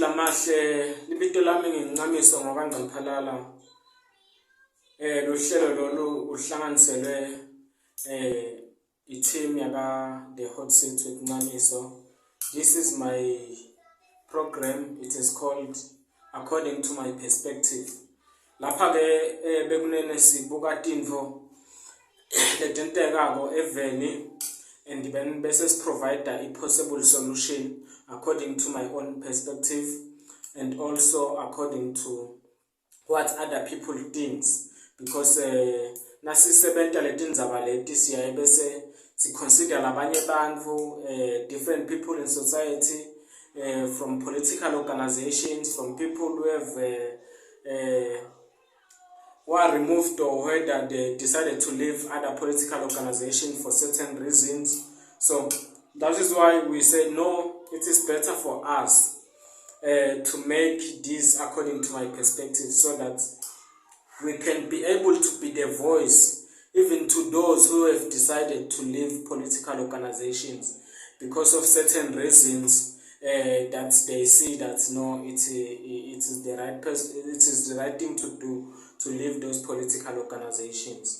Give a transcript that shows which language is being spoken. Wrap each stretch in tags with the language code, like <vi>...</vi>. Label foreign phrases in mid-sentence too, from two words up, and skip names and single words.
<ss>lamahle libito lami ngincamiso NGCAMPHALALA lo hlelo lolu uhlanganiselwe i-team yaka the hot seat with NCAMISO.</ss> <en>This is my program. It is called According to My Perspective.</en> <ss>Lapha ke bekunene sibuka tinfo letentekako eveni</ss> <en>and then</en> <ss>bese</ss> <en>provide a possible solution according to my own perspective and also according to what other people think, because</en> <ss>nasisebenta letindzaba leti siyaye bese</ss> <en>consider</en> <ss>labanye bantfu,</ss> <en>different people in society, from political organizations, from people who are removed or whether they decided to leave other political organizations for certain reasons. So that is why we say no, it is better for us to make this according to my perspective, so that we can be able to be the voice even to those who have decided to leave political organizations because of certain reasons that they see that no, it is the right it is the right thing to do to leave those political organizations.</en>